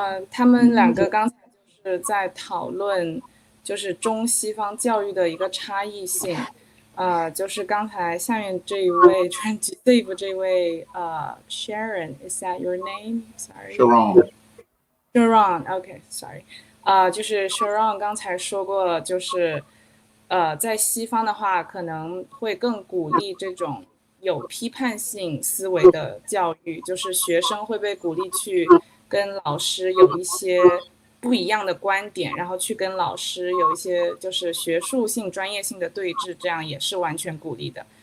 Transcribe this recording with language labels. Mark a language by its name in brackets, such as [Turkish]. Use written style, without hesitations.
[Chinese] 他们两个刚才就是在讨论，就是中西方教育的一个差异性。就是刚才下面这一位 Transitive 这位 [English] Sharon, is that your name? Sorry. Sharon, okay, sorry. [Chinese] 就是 Sharon 刚才说过了，就是在西方的话，可能会更鼓励这种有批判性思维的教育，就是学生会被鼓励去跟老师有一些不一样的观点，然后去跟老师有一些就是学术性、专业性的对峙，这样也是完全鼓励的。